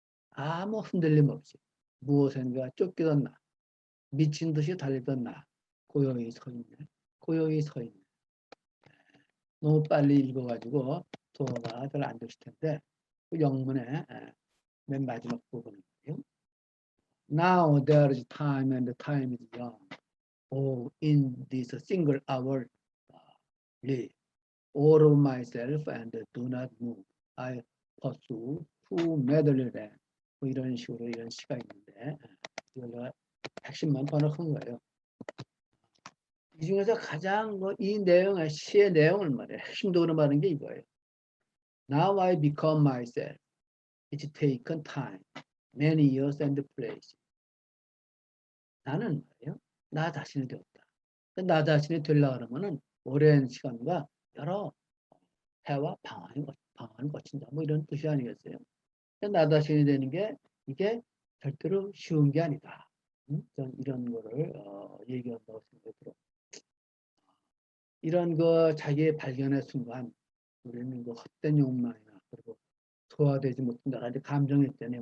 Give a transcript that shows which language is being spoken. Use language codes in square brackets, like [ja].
[ko] 아무 흔들림 없이 무엇인가 쫓기던 나, 미친 듯이 달리던 나, 고요히 서 있네. 고요히 서 있네. 너무 빨리 읽어가지고 도어가 잘 안 되실 텐데 그 영문의 맨 마지막 부분이에요. [en] Now there is time and the time is young. Oh, in this single hour, live all of myself and do not move. I pursue too madly then. [ko] 뭐 이런 식으로 이런 시가 있는데 이걸 내가 핵심만 번역한 거예요. 이 중에서 가장 이 내용의 시의 내용을 말해요. 핵심적으로 말하는 게 이거예요. [en] Now I become myself. It's taken time, many years and place. [ko] 나는 말이에요. 나 자신이 되었다. 나 자신이 되려고 하면은 오랜 시간과 여러 해와 방황을 거친다. 뭐 이런 뜻이 아니겠어요? 나 자신이 되는 게 이게 절대로 쉬운 게 아니다. 전 이런 거를 얘기한다고 생각이 들어요. 이런 거 자기의 발견의 순간 우리는 그 헛된 욕망이나 그리고 소화되지 못한 여러 가지 감정이 있잖아요.